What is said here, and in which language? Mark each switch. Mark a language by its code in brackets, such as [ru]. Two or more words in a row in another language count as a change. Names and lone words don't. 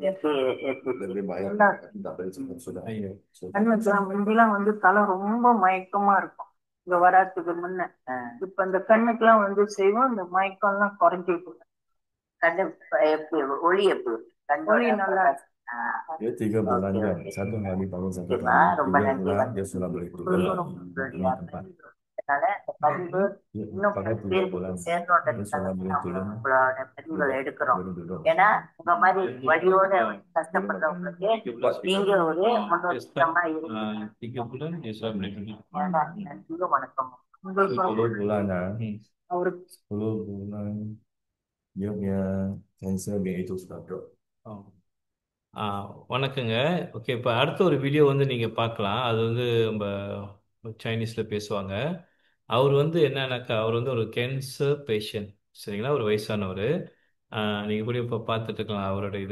[ta] முந்திலாம் வந்து தலை ரொம்ப மயக்கமா இருக்கும் இங்க வராதுக்கு முன்ன. இப்ப இந்த கண்ணுக்கெல்லாம் வந்து செய்வோம், இந்த மயக்கம் எல்லாம் குறைஞ்சிட்டு கண்ணு எப்படி ஒளி எப்படி ஒளி நல்லா [ms] dia 3 bulan kan, 1 hari bangun 1 kali, 3 bulan dia sudah boleh keluar tempat. [ta] அதனால இந்த பதிவு இன்னும் பல பக்கத்துல பேருக்கு போலாம் போய் சேர்ந்தோன்றதுக்காக சொல்லாமல் உங்களோட பதிவுகளை எடுக்கிறோம். சொல்லுங்க ஏன்னா உங்க மாதிரி வழியோட கஷ்டப்படுறவங்களுக்கு நீங்க ஒரு முன்னோட்டமா இருக்கீங்க. நன்றியும் வணக்கம். உங்களுக்கும் [ms] 10 bulan dah. [ta] அவருக்கு [ms] 10 bulan dia punya cancer dia itu sudah drop. [ta] ஆ, வணக்கங்க. ஓகே, இப்போ அடுத்த ஒரு வீடியோ வந்து நீங்கள் பார்க்கலாம். அது வந்து நம்ம சைனீஸில் பேசுவாங்க. அவர் வந்து என்னன்னாக்கா, அவர் வந்து ஒரு கேன்சர் பேஷண்ட், சரிங்களா, ஒரு வயசானவர். நீங்கள் இப்படி இப்போ பார்த்துட்டு இருக்கலாம் அவரோட இதை.